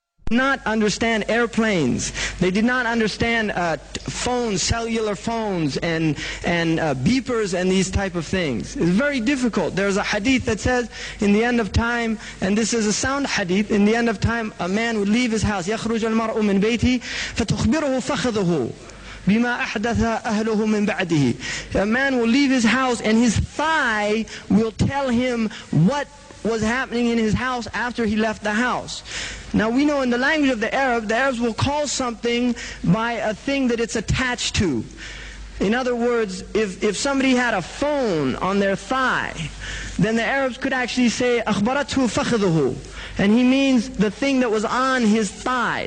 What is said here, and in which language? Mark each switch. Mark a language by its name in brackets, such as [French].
[English] not understand airplanes. They did not understand phones, cellular phones, and beepers and these type of things. It's very difficult. There's a hadith that says in the end of time, and this is a sound hadith, in the end of time a man would leave his house. [Arabic] يخرج المرء من بيته فتخبره فخذه بما أحدث أهله من بعده. [English] A man will leave his house and his thigh will tell him what was happening in his house after he left the house. Now we know in the language of the Arabs will call something by a thing that it's attached to. In other words, if somebody had a phone on their thigh, then the Arabs could actually say [Arabic] أخبرته فخذه, [English] and he means the thing that was on his thigh.